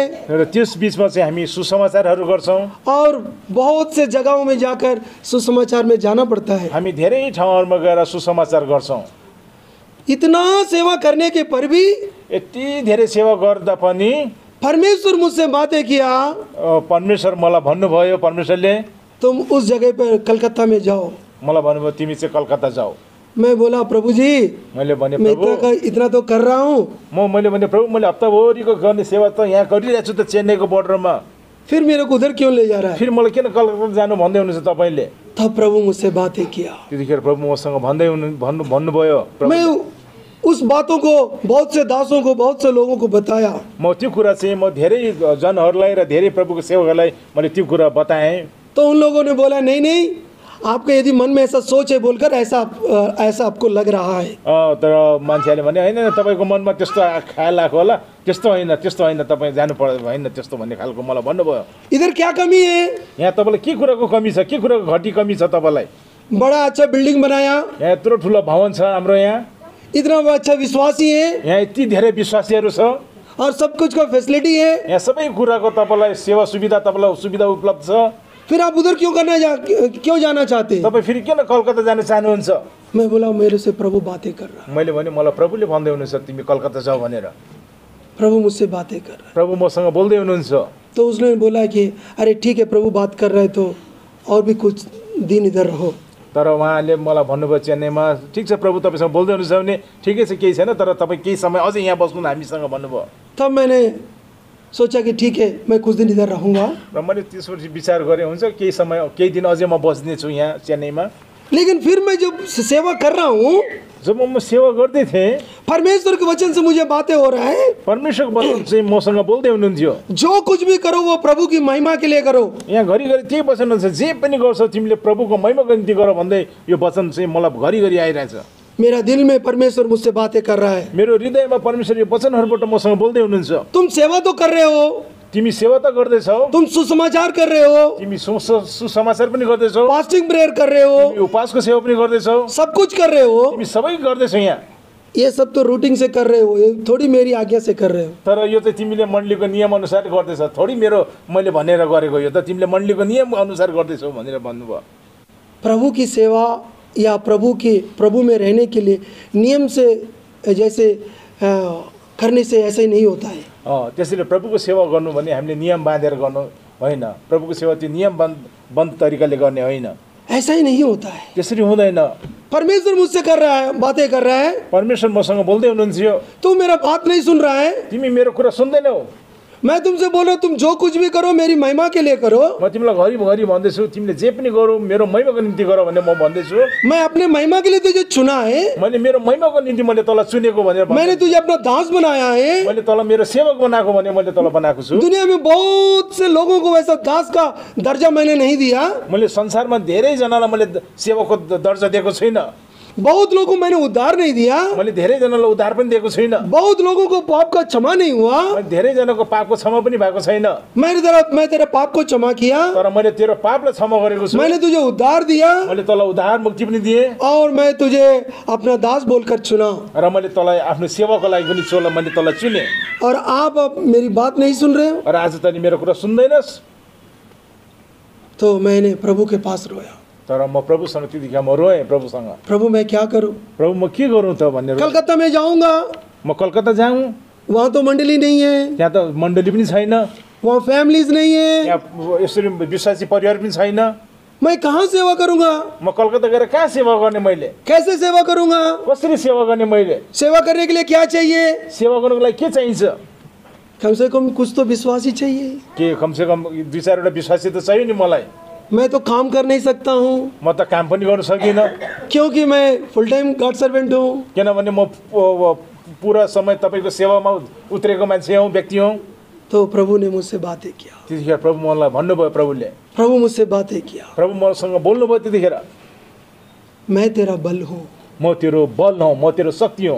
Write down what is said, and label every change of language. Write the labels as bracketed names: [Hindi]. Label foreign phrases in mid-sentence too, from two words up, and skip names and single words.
[Nepali] र त्यस बिचमा चाहिँ हामी सुसमाचारहरू गर्छौँ। [Hindi] और बहुत से जगहों में जाकर सुसमाचार में जाना पड़ता है। [Nepali] हामी धेरै ठाउँहरूमा गएर सुसमाचार गर्छौँ। [Hindi] इतना सेवा करने के पर भी [Nepali] यति धेरै सेवा गर्दा पनि [Hindi] परमेश्वर मुझसे बातें किया, [Nepali] परमेश्वर मलाई भन्नुभयो, परमेश्वरले [Hindi] तुम उस जगह पर कलकत्ता में जाओ। [Nepali] मलाई भन्नुभयो तिमी चाहिँ कलकत्ता जाऊ। [Hindi] मैं बोला प्रभु जी [Nepali] मैले भने [Hindi] मैं प्रभु इतना तो कर रहा हूँ। [Nepali] मैले भने प्रभु मैले हप्ताभरिको गर्ने सेवा त यहाँ गरिरहेको छु त चेन्नईको बोर्डरमा। [Hindi] फिर मेरे को उधर क्यों ले जा रहा है? [Nepali] फेरि मलाई किन कलकत्ता जानु भन्दै हुनुहुन्छ तपाईँले? [Hindi] तब प्रभु मुझसे बातें किया। [Nepali] त्यतिखेर प्रभु मसँग भन्नुभयो। [Hindi] मैं उस बातों को बहुत से दासों को, बहुत से लोगों को बताया। [Nepali] म त्यो कुरा चाहिँ म धेरै जनहरूलाई र धेरै प्रभुको सेवकहरूलाई मैले त्यो कुरा बताएँ। [Hindi] तो उन लोगों ने बोला नहीं नहीं, आपके यदि मन में ऐसा सोच है बोलकर ऐसा आपको लग रहा है। [Nepali] तर मान्छेले भने होइन तपाईँको मनमा त्यस्तो ख्याल आएको होला, त्यस्तो होइन तपाईँ जानु पर्दैन होइन त्यस्तो भन्ने खालको मलाई भन्नुभयो। [Hindi] इधर क्या कमी है? [Nepali] यहाँ तपाईँलाई के कुराको कमी छ, के कुराको घटी कमी छ तपाईँलाई? [Hindi] बड़ा अच्छा बिल्डिंग बनाया, [Nepali] यहाँ यत्रो ठुलो भवन छ हाम्रो, यहाँ [Hindi] इतना अच्छा विश्वासी है, [Nepali] यहाँ यति धेरै विश्वासीहरू छ, [Hindi] और सब कुछ का फैसिलिटी है। [Nepali] यहाँ सबै कुराको तपाईँलाई सेवा सुविधा, तपाईँलाई सुविधा उपलब्ध छ। [Hindi] फिर आप उधर क्यों जाना चाहते हैं? [Nepali] तपाईँ फेरि किन कलकत्ता जान चाहनुहुन्छ? [Hindi] मैं बोला मेरे से प्रभु बातें कर रहा है। [Nepali] मैले भने मलाई प्रभुले भन्दै हुनुहुन्छ तिमी कलकत्ता जाऊ भनेर। [Hindi] प्रभु मुझसे बातें कर रहा है। [Nepali] प्रभु मसँग बोल्दै हुनुहुन्छ। [Hindi] तो उसने बोला कि अरे ठीक है प्रभु बात कर रहे तो और भी कुछ दिन इधर रहो। [Nepali] तर उहाँले मलाई भन्नुभयो चेन्नईमा ठिक छ प्रभु तपाईँसँग बोल्दै हुनुहुन्छ भने ठिकै छ, केही छैन, तर तपाईँ केही समय अझै यहाँ बस्नु हामीसँग भन्नुभयो। [Hindi] तब मैंने सोचा कि ठीक है मैं कुछ दिन इधर रहूँगा। [Nepali] र मैले त्यसपछि विचार गरेँ हुन्छ केही समय केही दिन अझै म बस्नेछु यहाँ चेन्नईमा। [Hindi] लेकिन फिर मैं जब सेवा कर रहा हूँ, [Nepali] जब म सेवा गर्दै थिएँ [Hindi] परमेश्वर के वचन से मुझे बातें हो रहा है। [Nepali] परमेश्वरको वचन चाहिँ मसँग बोल्दै हुनुहुन्थ्यो, [Hindi] जो कुछ भी करो वो प्रभु की महिमा के लिए करो। [Nepali] यहाँ घरिघरि त्यही वचन हुन्छ, जे पनि गर्छौ तिमीले प्रभुको महिमाको निम्ति गर भन्दै यो वचन चाहिँ मलाई घरिघरि आइरहेछ। [Hindi] मेरा दिल में परमेश्वर मुझसे बातें कर रहा है। [Nepali] मेरो हृदयमा परमेश्वर यो वचनहरूबाट मसँग बोल्दै हुनुहुन्छ। [Hindi] तुम सेवा तो कर रहे हो, [Nepali] तिमी सेवा त गर्दैछौ, [Hindi] तुम सुसमाचार कर रहे हो, [Nepali] तिमी सुसमाचार पनि गर्दैछौ, [English] fasting prayer [Hindi] कर रहे हो, [Nepali] तिमी उपवासको सेवा पनि गर्दैछौ, [Hindi] सब कुछ कर रहे हो। [Nepali] तिमी सबै गर्दैछौ यहाँ। [Hindi] ये सब तो रूटीन से कर रहे हो, ये थोड़ी मेरी आज्ञा से कर रहे हो। [Nepali] तर यो चाहिँ तिमीले मण्डलीको नियम अनुसार गर्दैछ, थोडी मेरो मैले भनेर गरेको, यो त तिमीले मण्डलीको नियम अनुसार गर्दैछौ भनेर भन्नुभयो। [Hindi] प्रभु की सेवा या प्रभु में रहने के लिए नियम से जैसे करने से ऐसा ही नहीं होता है। [Nepali] त्यसैले प्रभुको सेवा गर्नु भने हामीले नियम बाँधेर गर्नु होइन, प्रभुको सेवा त्यो नियम बन्द तरिकाले गर्ने होइन, [Hindi] ऐसा ही नहीं होता है। [Nepali] त्यसरी हुँदैन। [Hindi] परमेश्वर मुझसे कर रहा है, बातें कर रहा है, [Nepali] परमेश्वर मसँग बोल्दै हुनुहुन्छ, [Hindi] तू मेरा बात नहीं सुन रहा है, [Nepali] तिमी मेरो कुरा सुन्दैनौ। [Hindi] मैं तुमसे बोल रहा हूँ तुम जो कुछ भी करो मेरी महिमा के लिए करो। [Nepali] म तिमीलाई घरिघरि भन्दैछु तिमीले जे पनि गरौ मेरो महिमाको निम्ति गर भन्ने म भन्दैछु। [Hindi] मैं अपने महिमा के लिए तुझे चुना है, [Nepali] मैले मेरो महिमाको निम्ति मैले तँलाई चुनेको भनेर [Hindi] मैंने तुझे अपना दास बनाया है, [Nepali] मैले तँलाई मेरो सेवक बनाएको भने मैले तँलाई बनाएको छु। [Hindi] दुनिया में बहुत से लोगों को वैसा दास का दर्जा मैंने नहीं दिया। [Nepali] मैले संसारमा धेरै जनालाई मैले सेवकको दर्जा दिएको छैन। [Hindi] बहुत लोगों को मैंने उद्धार नहीं दिया, [Nepali] मैले धेरैजनालाई उद्धार पनि दिएको छैन, [Hindi] बहुत लोगों को पाप का क्षमा नहीं हुआ। [Nepali] मैले धेरैजनाको पापको क्षमा पनि भएको छैन, [Hindi] मैं तेरे पाप को क्षमा किया, [Nepali] तर मैले तेरो पापलाई क्षमा गरेको छु, [Hindi] मैंने तुझे उद्धार दिया [Nepali] मैले तँलाई उद्धार मुक्ति पनि दिएँ [Hindi] और मैं तुझे अपना दास बोलकर चुना। [Nepali] र मैले तँलाई आफ्नो सेवाको लागि पनि मैले तँलाई चुने। [Hindi] और आप अब मेरी बात नहीं सुन रहे हो, [Nepali] र आज तैँले मेरो कुरा सुन्दैनस्। [Hindi] तो मैंने प्रभु के पास रोया, [Nepali] तर म प्रभुसँग त्यतिखेर म रोएँ प्रभुसँग, [Hindi] प्रभु मैं क्या करूं, [Nepali] प्रभु म के गरौँ त भनेर। [Hindi] कलकत्ता में जाऊंगा, [Nepali] म कलकत्ता जाऊँ, [Hindi] वहां तो मंडली नहीं है, [Nepali] त्यहाँ त मण्डली पनि छैन, [Hindi] वहाँ फैमिलीज नहीं है, [Nepali] त्यहाँ यसरी विश्वासी परिवार पनि छैन। [Hindi] मैं कहाँ सेवा करूंगा, [Nepali] म कलकत्ता गएर कहाँ सेवा गर्ने, मैले [Hindi] कैसे सेवा करूंगा, [Nepali] कसरी सेवा गर्ने, मैले [Hindi] सेवा करने के लिए क्या चाहिए, [Nepali] सेवा गर्नुको लागि के चाहिन्छ, [Hindi] कम से कम कुछ तो विश्वासी चाहिए। [Nepali] के कमसेकम 2-4वटा विश्वासी त चाहियो नि मलाई। [Hindi] मैं तो काम कर नहीं सकता हूँ [Nepali] म त काम पनि गर्न सकिनँ, [Hindi] क्योंकि मैं [English] full time God servant [Hindi] हूँ। [Nepali] किनभने म पुरा समय तपाईँको सेवामा उत्रेको मान्छे हौँ, व्यक्ति हौँ। [Hindi] तो प्रभु ने मुझसे बातें किया, [Nepali] त्यतिखेर प्रभु मलाई भन्नुभयो, [Hindi] प्रभु मुझसे बातें किया, [Nepali] प्रभु मसँग बोल्नुभयो त्यतिखेर, [Hindi] मैं तेरा बल हूँ, [Nepali] म तेरो बल हौँ, म तेरो शक्ति हौँ,